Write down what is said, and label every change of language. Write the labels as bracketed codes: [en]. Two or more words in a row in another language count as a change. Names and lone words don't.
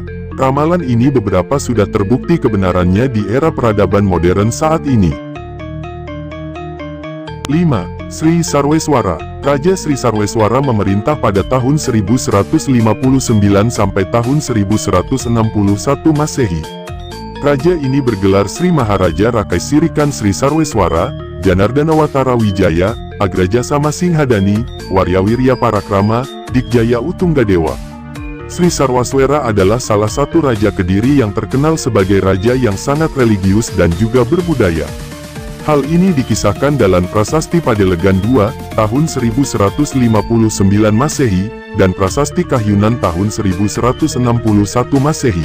[id] Ramalan ini beberapa sudah terbukti kebenarannya di era peradaban modern saat ini. 5. Sri Sarweswara. Raja Sri Sarweswara memerintah pada tahun 1159 sampai tahun 1161 Masehi. Raja ini bergelar Sri Maharaja Rakai Sirikan Sri Sarweswara, Janardanawatara Wijaya, Agraja Sama Singhadani, Waryawirya Parakrama, Dikjaya Utunggadewa. Sri Sarweswara adalah salah satu raja Kediri yang terkenal sebagai raja yang sangat religius dan juga berbudaya. Hal ini dikisahkan dalam Prasasti Padelegan II, tahun 1159 Masehi, dan Prasasti Kahyunan tahun 1161 Masehi.